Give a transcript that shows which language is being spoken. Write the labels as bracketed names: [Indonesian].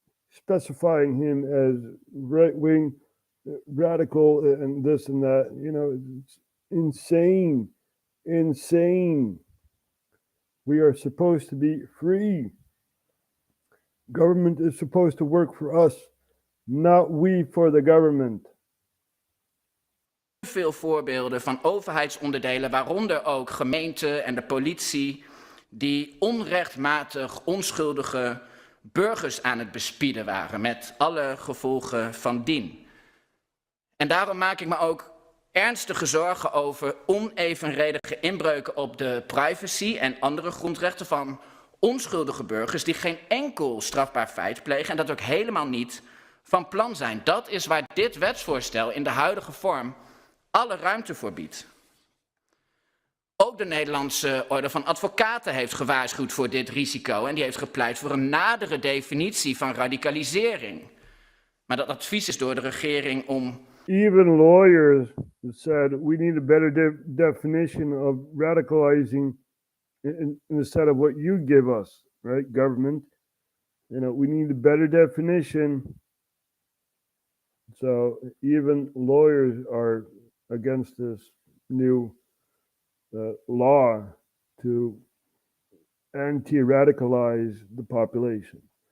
[English] Specifying him as right-wing, radical, and this and that. It's insane. Insane. We are supposed to be free. Government is supposed to work for us, not we for the government. [Dutch] Veel voorbeelden van overheidsonderdelen, waaronder ook gemeenten en de politie, die onrechtmatig onschuldige burgers aan het bespieden waren, met alle gevolgen van dien. En daarom maak ik me ook ernstige zorgen over onevenredige inbreuken op de privacy en andere grondrechten van onschuldige burgers die geen enkel strafbaar feit plegen en dat ook helemaal niet van plan zijn. Dat is waar dit wetsvoorstel in de huidige vorm alle ruimte voor biedt. Ook de Nederlandse Orde van Advocaten heeft gewaarschuwd voor dit risico en die heeft gepleit voor een nadere definitie van radicalisering. Maar dat advies is door de regering om... [English] Even lawyers said we need a better definition of radicalizing instead of what you give us, right? Government. We need a better definition. So even lawyers are against this new law to anti-radicalize the population.